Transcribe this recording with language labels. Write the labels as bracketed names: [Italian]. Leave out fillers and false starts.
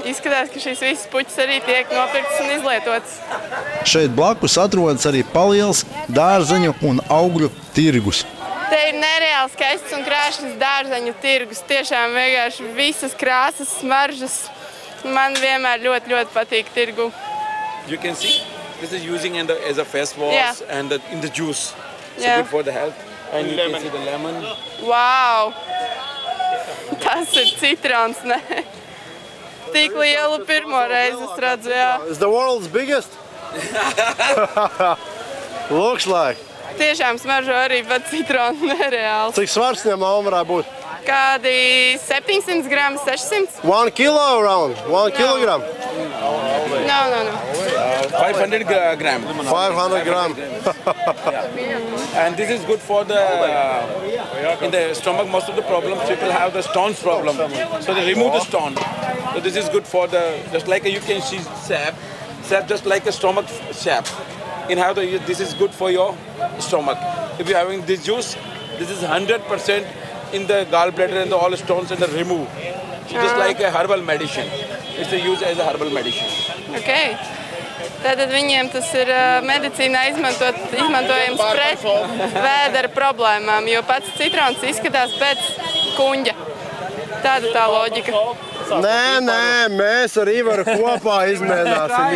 [Latvian] Izskatās, ka šīs visas puķis arī tiek nopirktas un izlietotas. Šeit blakus atrodas arī paliels dārzeņu un augļu tirgus. Te ir nereāli skaists un krāšņs dārzeņu tirgus. Tiešām vienkārši visas krāsas, smaržas. Man vienmēr ļoti patīk tirgu. [English] You can see this is using as a face wash and in the juice. So good for the health. And you can see the lemon. [Latvian] Wow! Tas ir citrons, ne? Tik lielu pirmo reizi es redzu, jā. [English] It's the world's biggest. Looks like. [Latvian] Tiešām smaržo arī pat citronu nereāli. Cik svars viņam varētu būt? Kādi 700 grami, 600? [English] 1 kilo around, 1 kilogram. No. 500 gram. 500 gram. And this is good for in the stomach, most of the problems, people have the stones problem. So they remove the stone. So this is good for just like you can see sap just like a stomach sap. This is good for your stomach. If you're having this juice, this is 100% in the gallbladder and all stones and the remove. So just like a herbal medicine. It's used as a herbal medicine. Okay. [Latvian] Tātad viņiem tas ir medicīnā izmantojams pret vēdera problēmām, jo pats citrons izskatās pēc kuņģa. Tāda tā loģika. Nē, mēs ar Ivaru kopā izmēģināsim.